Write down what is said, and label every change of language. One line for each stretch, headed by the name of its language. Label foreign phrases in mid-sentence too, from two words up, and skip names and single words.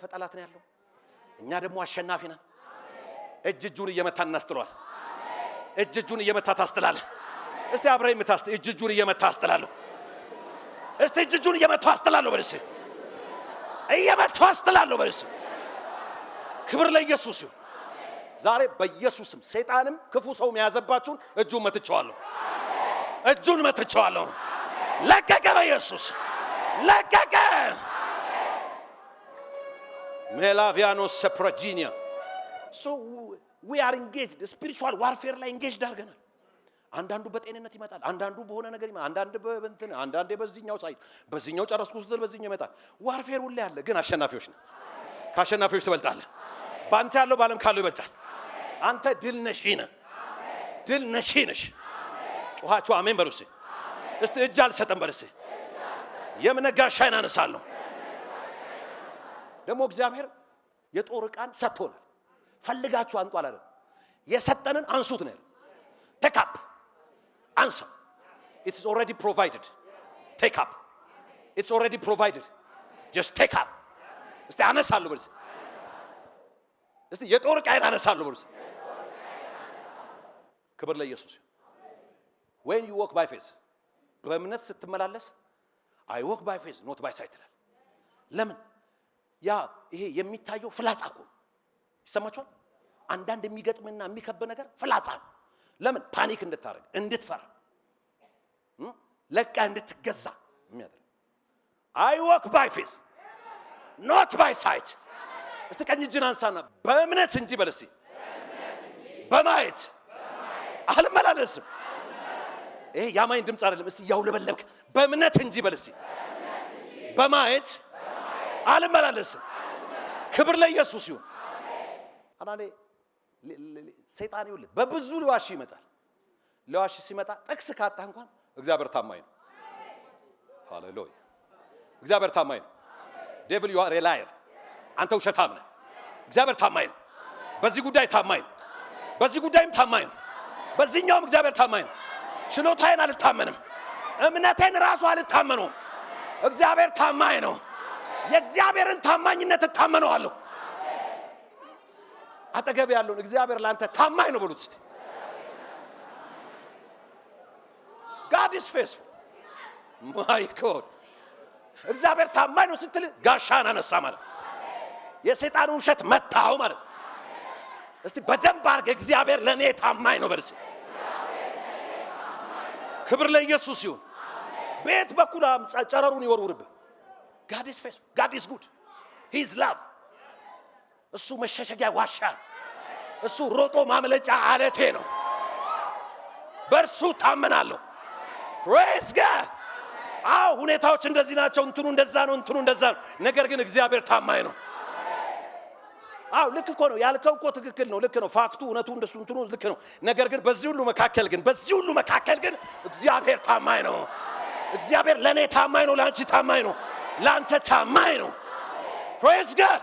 Amharic: ጠላት ነው ያለው። እኛ ደግሞ አሸናፊ ነን። እጅ እጁን እየመታ እናስተላል። እጅ እጁን እየመታ ታስተላል። እስቲ አብረን ምታስተ እጅ እጁን እየመታ አስተላለሁ። እስቲ እጅ እጁን እየመታ አስተላለሁ በልስ እየመታ አስተላለሁ በልስ። ክብር ለኢየሱስ ይሁን። ዛሬ በኢየሱስም ሰይጣንም ክፉ ሰው የሚያዘባችሁን እጁን መትቸዋለሁ። እጁን መትቸዋለሁ። ለቀቀ። በኢየሱስ ለቀቀ። ሜላቪያኖስ ሰፕራጂኒያ
English: So we are engaged spiritual warfare
Amharic: ላይ engaged አድርገናል። አንዳንዱ በጤንነት ይመጣል፣ አንዳንዱ በሆነ ነገር ይመጣል፣ አንዳንዱ በእንትን አንዳንዱ በዚህኛው ሳይድ በዚህኛው ጨረስኩ ስትል በዚህኛው ይመጣል። ዋርፌር ሁሉ ያለ ግን አሸናፊዎች ነን። ከአሸናፊዎች ትበልጣለህ። ባንተ ያለው ባለም ካለው ይበልጣል። አንተ ድል ነሽ ነህ። ድል ነሽ ነሽ። ጮኻችሁ አሜን በሉ እስቲ። እስቲ እጅ አልሰጠም በሉ እስቲ። የእምነት ጋሻዬን አነሳለሁ። ደግሞ እግዚአብሔር የጦር ዕቃን ሰጥቶናል። ፈልጋችሁ አንጡ አላለም። የሰጠንን አንሱት ነው።
English: take up answer. It's already provided. take up. It's already provided. just take up.
Amharic: እስቲ አነሳለሁ በሉ። እስቲ የጦር ዕቃዬን አነሳለሁ በሉ። ክብር ለኢየሱስ።
English: when you walk by faith
Amharic: በእምነት ስትመላለስ
English: I walk by faith not by sight
Amharic: ይላል። ለምን ያ ይሄ የሚታየው ፍላጻ እኮ ይሰማችኋል። አንዳንድ የሚገጥምና የሚከብ ነገር ፍላጻ ነው። ለምን ፓኒክ እንድታረግ እንድትፈራ ለቃ እንድትገዛ የሚያደርግ
English: I walk by faith not by sight።
Amharic: እስቲ ቀኝ እጅን አንሳና በእምነት እንጂ በለሲ በማየት አልመላለስም። ይሄ ያማኝ ድምጽ አይደለም። እስቲ ያውለበለብክ በእምነት እንጂ በለሲ በማየት አልመላለስም። ክብር ለኢየሱስ ይሁን። አናኔ ሰይጣን ይውል በብዙ ሊዋሽ ይመጣል። ሊዋሽ ሲመጣ ጥቅስ ካጣህ እንኳን እግዚአብሔር ታማኝ ነው። ሃሌሉያ! እግዚአብሔር ታማኝ ነው።
English: Devil you are a liar።
Amharic: አንተ ውሸታም ነህ። እግዚአብሔር ታማኝ ነው። በዚህ ጉዳይ ታማኝ ነው። በዚህ ጉዳይም ታማኝ ነው። በዚህኛውም እግዚአብሔር ታማኝ ነው። ችሎታዬን አልታመንም፣ እምነቴን ራሱ አልታመነውም። እግዚአብሔር ታማኝ ነው። የእግዚአብሔርን ታማኝነት እታመነዋለሁ። አጠገብ ያለውን እግዚአብሔር ላንተ ታማኝ ነው በሉት እስቲ።
English: God is faithful. My God.
Amharic: እግዚአብሔር ታማኝ ነው ስትል ጋሻን አነሳ ማለት የሰይጣን ውሸት መታው ማለት። እስቲ በደንብ አድርገህ እግዚአብሔር ለኔ ታማኝ ነው በል። ክብር ለኢየሱስ ይሁን። ቤት በኩል ጨረሩን ይወርውርብህ።
English: God is faithful. God is good. He is love.
Amharic: እሱ መሸሸጊያ ዋሻ ነው። እሱ ሮጦ ማምለጫ አለቴ ነው። በእርሱ ታመናለሁ።
English: Praise God.
Amharic: አዎ ሁኔታዎች እንደዚህ ናቸው። እንትኑ እንደዛ ነው፣ እንትኑ እንደዛ ነው። ነገር ግን እግዚአብሔር ታማኝ ነው። አዎ ልክ እኮ ነው ያልከው እኮ ትክክል ነው። ልክ ነው። ፋክቱ እውነቱ እንደሱ እንትኑ ልክ ነው። ነገር ግን በዚህ ሁሉ መካከል ግን እግዚአብሔር ታማኝ ነው። እግዚአብሔር ለኔ ታማኝ ነው። ላንቺ ታማኝ ነው። ላንተ ታማኝ ነው።
English: Praise God.